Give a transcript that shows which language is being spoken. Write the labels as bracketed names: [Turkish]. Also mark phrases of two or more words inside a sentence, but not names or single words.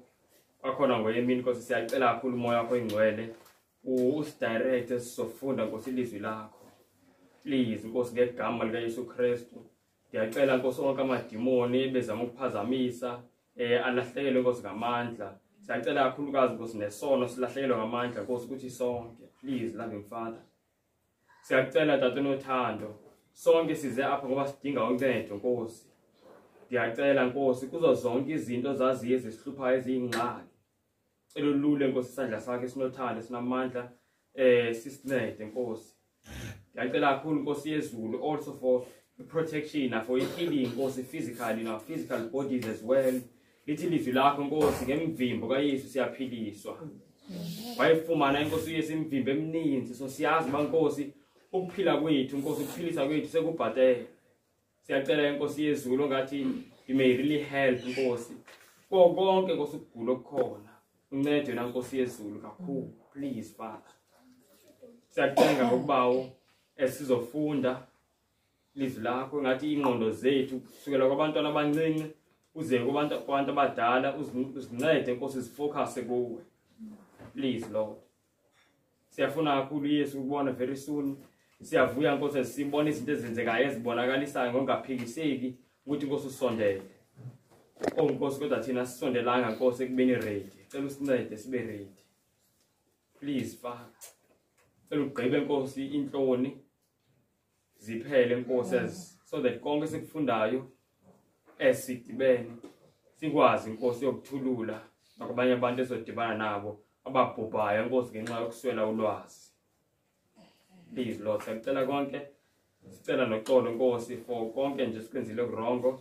[Xhosa] Kwakhona ngoyemini Nkosi siyacela kakhulu umoya wakho ingcwele usidirect sizofunda Nkosi ilizwi lakho. Please Nkosi ngegama lika Yesu Kristu. Ndiyacela Nkosi onke amadimoni bezama ukuphazamisa alahlekelwe Nkosi ngamandla. Siyacela kakhulukazi Nkosi nesono silahlekelwe ngamandla Nkosi ukuthi sonke. [English] Please loving Father. [Xhosa] Siyacela Tata unothando sonke size apha ngoba sidinga uncedo Nkosi. Ndiyacela Nkosi kuzo zonke izinto zaziye ezisihluphayo eziyingxaki. Elulule Nkosi isandla sakhe esinothando sinamandla sisincede Nkosi. Ndiyacela kakhulu Nkosi yezulu [English] also for protection, for healing [Xhosa] Nkosi [English] physically, in our physical bodies as well. [Xhosa] Lithi ilizwi lakho Nkosi ngemvimbo kaYesu siyaphiliswa. Wayefumana Nkosi uYesu imvimbo emininzi, so siyazi ba Nkosi ukuphila kwethu Nkosi ukuphilisa kwethu sekubhatele. Siyacela Nkosi yezulu ngathi [English] you may really help [Xhosa] Nkosi. Konke Nkosi ukugula okukhona. Uncede na Nkosi yezulu kakhulu, [English] please Father. [Xhosa] Siyacela ngokubawo esizofunda ilizwi lakho ngathi ingqondo zethu kusukela kwabantwana abancinci uze kubantu abadala uzincede Nkosi zifocus kuwe. [English] Please Lord. [Xhosa] Siyafuna kakhulu Yesu ukubona [English] very soon. [Xhosa] Siyavuya Nkosi sibone izinto ezenzekayo ezibonakalisayo ngongaphikiseki ukuthi Nkosi usondele. Nkosi kodwa thina sisondelanga Nkosi ekubeni ready. Cela usincede sibe ready. [English] Please Father. [Xhosa] Cela ugqibe Nkosi inhloni ziphele Nkosi [English] so that [Xhosa] konke sikufundayo esidibene sikwazi Nkosi yokuthulula nakubanye abantu ezodibana nabo ababhubhayo Nkosi ngenxa yokuswela ulwazi. [English] Please Lord, [Xhosa] sicela konke sicela noxolo Nkosi for konke nje sikwenzile okurongo.